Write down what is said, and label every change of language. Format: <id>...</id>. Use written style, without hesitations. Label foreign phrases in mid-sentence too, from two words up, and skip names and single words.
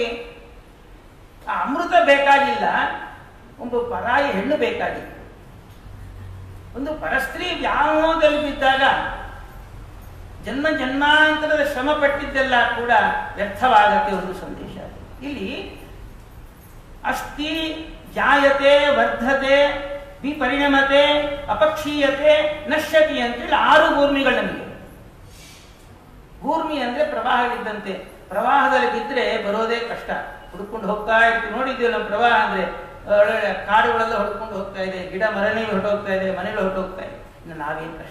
<kn>ಆ ಅಮೃತ ಬೇಕಾಗಿಲ್ಲ, ಒಂದು ಪರಾಯಿ ಹೆಣ್ಣು ಬೇಕಾಗಿತ್ತು. ಒಂದು ಪರಸ್ತ್ರೀ ವ್ಯಾಮೋಹದಲ್ಲಿ ಬಿದ್ದಾಗ ಜನ್ಮ ಜನ್ಮಾಂತರದ ಶ್ರಮ ಪಟ್ಟಿದ್ದೆಲ್ಲ ಕೂಡ ವ್ಯರ್ಥವಾಗತ್ತೆ. ಒಂದು ಸಂದೇಶ ಇಲ್ಲಿ</kn> <sa>ಅಸ್ತಿ, ಜಾಯತೆ, ವರ್ಧತೆ, ವಿಪರಿಣಮತೆ, ಅಪಕ್ಷೀಯತೆ, ನಶ್ಯತಿ</sa> <kn>ಅಂತೇಳಿ 6 ಭೂಮಿಗಳು ನಮಗೆ. ಭೂಮಿ ಅಂದ್ರೆ ಪ್ರವಾಹವಿದ್ದಂತೆ. ಪ್ರವಾಹದಲ್ಲಿ ಬಿದ್ದರೆ ಬರೋದೇ ಕಷ್ಟ, ಹುಡ್ಕೊಂಡು ಹೋಗ್ತಾ ಇರ್ತೀವಿ. ನೋಡಿದ್ದೀವಿ ನಮ್ಮ ಪ್ರವಾಹ ಅಂದ್ರೆ ಒಳ್ಳೆ ಕಾಡುಗಳೆಲ್ಲ ಹೊಡ್ಕೊಂಡು ಹೋಗ್ತಾ ಇದೆ, ಗಿಡ ಮರನೇ ಹೊರಟೋಗ್ತಾ ಇದೆ, ಮನೆಗಳು ಹೊರಟೋಗ್ತಾ ಇದೆ. ಇನ್ನು ನಾವೇನು ಕಷ್ಟ.</kn>